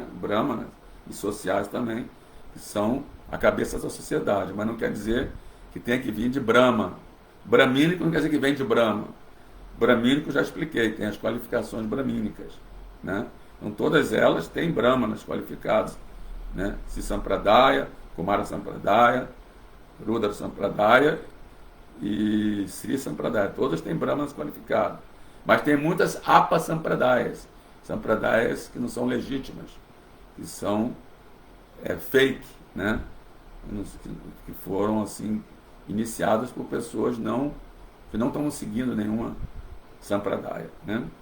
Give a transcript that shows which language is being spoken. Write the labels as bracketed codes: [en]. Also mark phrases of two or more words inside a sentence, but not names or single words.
[pt] Brahmanas e sociais também, que são a cabeça da sociedade, mas não quer dizer que tem que vir de Brahma. Bramínico não quer dizer que vem de Brahma. Bramínico, já expliquei, tem as qualificações bramínicas, né? Então, todas elas têm brahmanas qualificados, né? Sri Sampradaya, Kumara Sampradaya, Rudra Sampradaya e Sri Sampradaya. Todas têm brahmanas qualificados. Mas tem muitas Apa Sampradayas, Sampradayas que não são legítimas, que são fake, né? Que foram assim iniciadas por pessoas que não estão seguindo nenhuma Sampradaya, né?